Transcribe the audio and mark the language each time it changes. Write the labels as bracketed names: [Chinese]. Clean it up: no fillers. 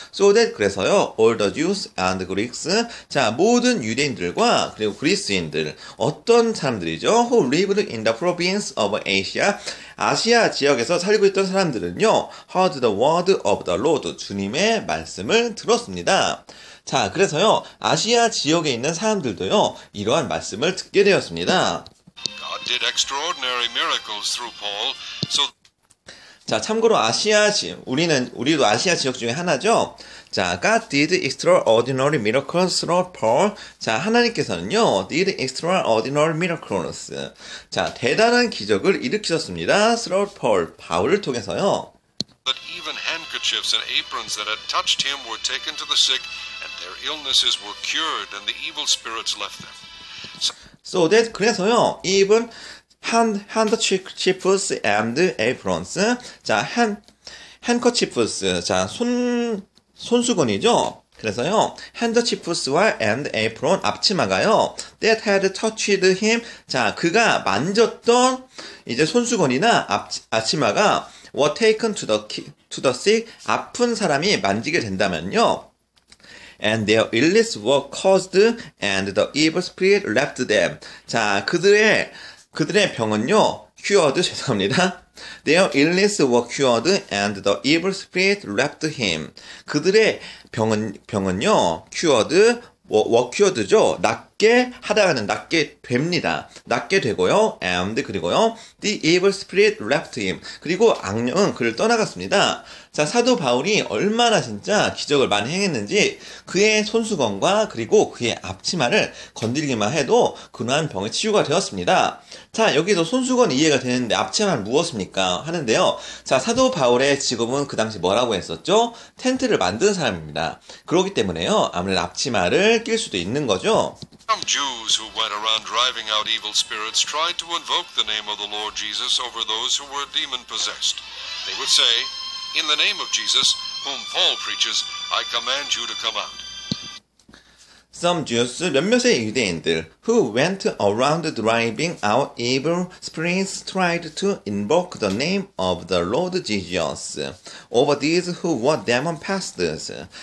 [English] So that, [Korean] 그래서요, [English] all the Jews and Greeks. [Korean] 자, 모든 유대인들과, 그리고 그리스인들. 어떤 사람들이죠? [English] Who lived in the province of Asia. [Korean] 아시아 지역에서 살고 있던 사람들은요, [English] heard the word of the Lord. [Korean] 주님의 말씀을 들었습니다. 자, 그래서요, 아시아 지역에 있는 사람들도요, 이러한 말씀을 듣게 되었습니다. [English] God did extraordinary miracles through Paul, so [Korean] 자, 참고로 우리도 아시아 지역 중에 하나죠? [English] 자, God did extraordinary miracles through Paul. [Korean] 자, 하나님께서는요, [English] did extraordinary miracles. [Korean] 자, 대단한 기적을 일으키셨습니다. [English] through Paul. [Korean] 바울을 통해서요. [English] that even handkerchiefs and aprons that had touched him were taken to the sick, and their illnesses were cured, and the evil spirits left them. So that, [Korean] 그래서요, [English] even handkerchiefs and aprons. [Korean] 자, handkerchiefs. 자, 손수건이죠? 그래서요, handkerchiefs와 and apron, 앞치마가요, [English] that had touched him. [Korean] 자, 그가 만졌던 이제 손수건이나 앞치마가 [English] were taken to the sick. [Korean] 아픈 사람이 만지게 된다면요. [English] And their illness were caused, and the evil spirit left them. [Korean] 자, 그들의 병은요, cured, 죄송합니다. [English] Their illness were cured, and the evil spirit left him. [Korean] 그들의 병은요, cured, were cured죠. 낫게 하다가는 낫게 됩니다. 낫게 되고요. And 그리고요. [English] The evil spirit left him. [Korean] 그리고 악령은 그를 떠나갔습니다. 자, 사도 바울이 얼마나 진짜 기적을 많이 행했는지 그의 손수건과 그리고 그의 앞치마를 건드리기만 해도 그러한 병의 치유가 되었습니다. 자, 여기서 손수건 이해가 되는데 앞치마는 무엇입니까? 하는데요. 자, 사도 바울의 직업은 그 당시 뭐라고 했었죠? 텐트를 만드는 사람입니다. 그렇기 때문에요. 아무래도 앞치마를 낄 수도 있는 거죠. [English] Some Jews who went around driving out evil spirits tried to invoke the name of the Lord Jesus over those who were demon-possessed. They would say, "In the name of Jesus, whom Paul preaches, I command you to come out." Some Jews, [Korean] 몇몇의 유대인들, [English] who went around driving out evil spirits, tried to invoke the name of the Lord Jesus over these who were demon-possessed.